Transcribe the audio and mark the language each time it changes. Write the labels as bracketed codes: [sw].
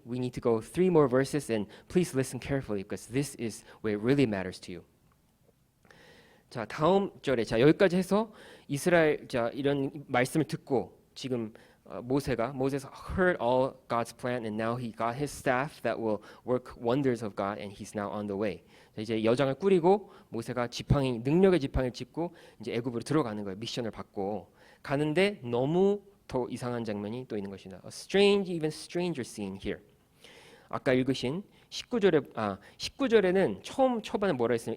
[en] We need to go 3 more verses and please listen carefully because this is where it really matters to you. [ko] 자, 다음 절에 자, 여기까지 해서 이스라엘 자, 이런 말씀을 듣고 지금 [en] Moses heard all God's plan and now he got his staff that will work wonders of God and he's now on the way. [ko] 자, 이제 여장을 꾸리고 모세가 지팡이 능력의 지팡이를 짚고 이제 애굽으로 들어가는 거예요. 미션을 받고 가는데 너무 더 이상한 장면이 또 있는 것이다. [en] A strange, even stranger scene here. [ko] 아까 읽으신 19절에는 처음 초반에 뭐라 했어요?